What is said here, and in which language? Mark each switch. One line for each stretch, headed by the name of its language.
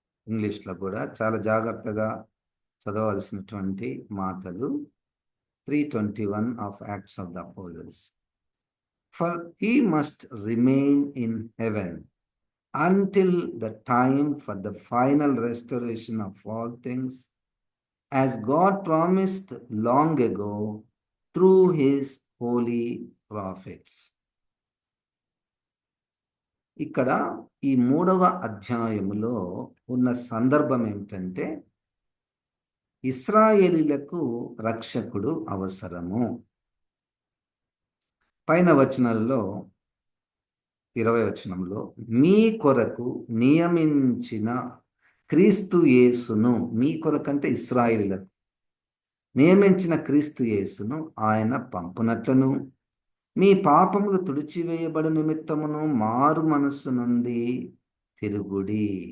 Telugu: ఇంగ్లీష్లో కూడా చాలా జాగ్రత్తగా చదవలసినటువంటి మాటలు.
English: 3:21 of Acts of the Apostles. For he must remain in heaven until the time for the final restoration of all things, as God promised long ago through his holy prophets.
Telugu: ఇక్కడ ఈ 3వ అధ్యాయములో ఉన్న సందర్భం ఏమిటంటే, ఇశ్రాయేలీలకు రక్షకుడు అవసరము. పైన వచనాల్లో 20వ వచనంలో మీ కొరకు నియమించిన క్రీస్తు యేసును, మీ కొరకంటే ఇశ్రాయేలీలకు నియమించిన క్రీస్తు యేసును ఆయన పంపునట్లును, మీ పాపములు తుడిచివేయబడు నిమిత్తమును మారు మనస్సు నుండి తిరుగుడి.